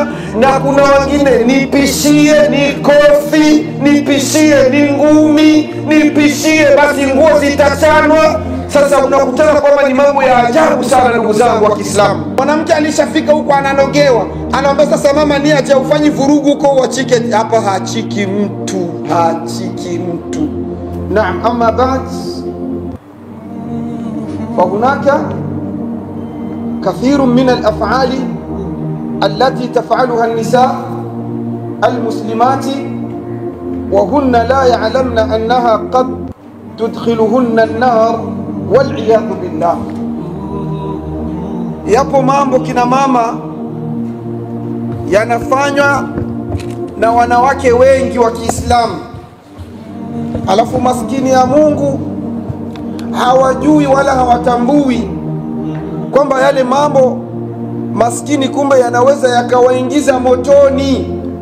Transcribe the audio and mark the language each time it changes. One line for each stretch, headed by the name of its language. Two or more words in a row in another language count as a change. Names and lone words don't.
Swahili: Na kuna wengine nipishie ni kofi, nipishie ni ngumi, nipishie basi nguo zitachanwa. Sasa unakutana kwamba ni mambo ya ajabu sana, ndugu zangu wa Kiislamu. Mwanamke alishafika huko ananogewa, anaomba sasa, mama ni aje ufanye vurugu huko uachike. Hapa haachiki mtu. Naam,
Arabic: أما بعد فهناك كثير من الأفعال التي تفعلها النساء المسلمات وهن لا يعلمن أنها قد تدخلهن النار والعياذ بالله.
Swahili: Yapo mambo kina mama yanafanywa na wanawake wengi wa Kiislamu, alafu maskini ya Mungu hawajui wala hawatambui kwamba yale mambo maskini kumbe yanaweza yakawaingiza motoni.